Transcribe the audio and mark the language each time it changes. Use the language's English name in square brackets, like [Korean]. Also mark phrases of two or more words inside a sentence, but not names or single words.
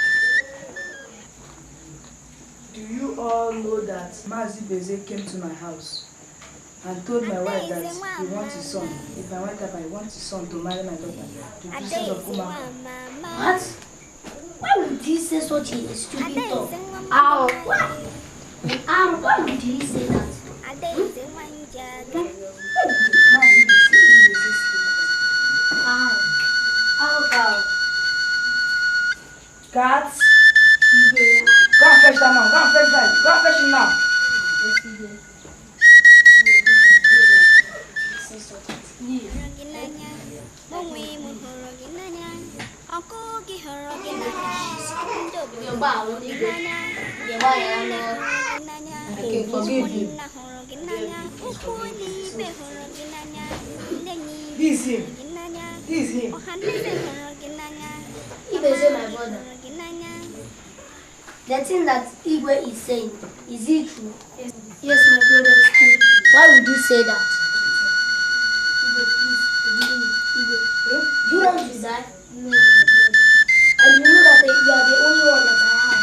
[English] Do you all know that Mazi Bezi came to my house and told my wife that he wants his son? If my wife I want his son to marry my daughter, the princess of Umaka. What? Why would he say such a stupid talk? Ow. Why would he say that? [Igbo] Adaeze nwa njaga. [English] Mazi Bezi say that. Ow. Cats, go and fetch that man. Go and fetch him now. [Igbo] Hụrụ gị n'anya, onwe m hụrụ gị n'anya, ọkụ gị hụrụ gị n'anya, ndị obodo hụrụ gị n'anya, ụmụnna hụrụ gị n'anya, ụkwụ n'ibe hụrụ gị n'anya, ndị enyi [English] This is him. [Igbo] hụrụ gị n'anya, [English] This is him. [Igbo] ọhaneze hụrụ gị n'anya, [English] Ibeze my brother. [Igbo] hụrụ gị n'anya. [English] The thing that Igwe is saying, is it true? Yes, my brother is true. Why would you say that? Igwe, please, forgive me. Igwe. Do you want to die? No, my brother. And you know that you are the only one that I have.